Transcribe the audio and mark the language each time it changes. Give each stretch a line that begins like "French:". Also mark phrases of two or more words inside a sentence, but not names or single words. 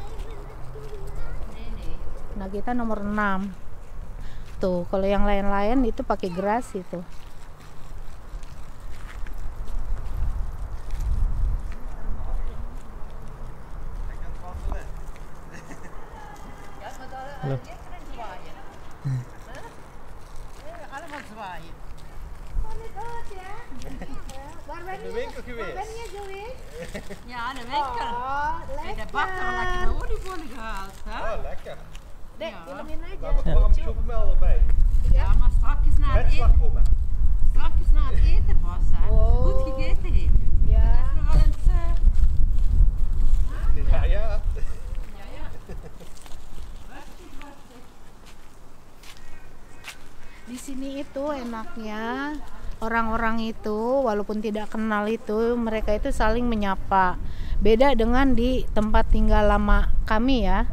Indonesian: Nah, kita nomor 6. Tuh, kalau yang lain-lain itu pakai gerasi tuh. Loh.
Dutch: De winkel geweest. Ja, de winkel. Oh, En de bakker had lekkere oliebollen gehaald. Hè? Oh, lekker.
Indonesian: Dek, Ja. filmin aja.
Dutch: Maar waarom chocomel erbij? Ja, maar straks na Met het eten, slagroom, hè? straks na het eten pas, hè. Als je goed gegeten heeft.
Indonesian: Ya.
Dutch: Dat is nog wel eens... Ja, ja.
Indonesian: Di sini itu enaknya orang-orang itu walaupun tidak kenal itu mereka itu saling menyapa. Beda dengan di tempat tinggal lama kami ya.